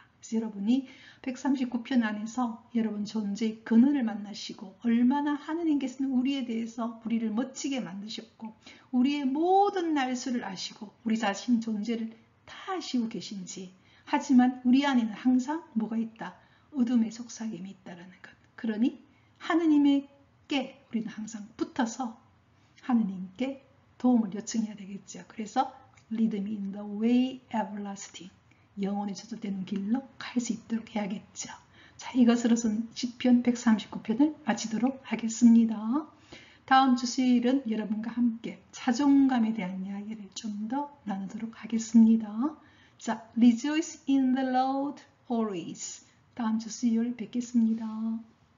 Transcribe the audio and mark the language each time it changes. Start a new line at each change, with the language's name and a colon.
Korean: 그래서 여러분이 139편 안에서 여러분 존재의 근원을 만나시고 얼마나 하느님께서는 우리에 대해서 우리를 멋지게 만드셨고 우리의 모든 날수를 아시고 우리 자신 존재를 다 아시고 계신지 하지만 우리 안에는 항상 뭐가 있다? 어둠의 속삭임이 있다는 것. 그러니 하느님께 우리는 항상 붙어서 하느님께 도움을 요청해야 되겠죠.
English: 그래서 lead me in the way everlasting.
Korean: 영원히 저절되는 길로 갈 수 있도록 해야겠죠. 자, 이것으로선 시편 139편을 마치도록 하겠습니다. 다음 주 수요일은 여러분과 함께 자존감에 대한 이야기를 좀 더 나누도록 하겠습니다. 자,
English: rejoice in the Lord always.
Korean: 다음 주 수요일 뵙겠습니다.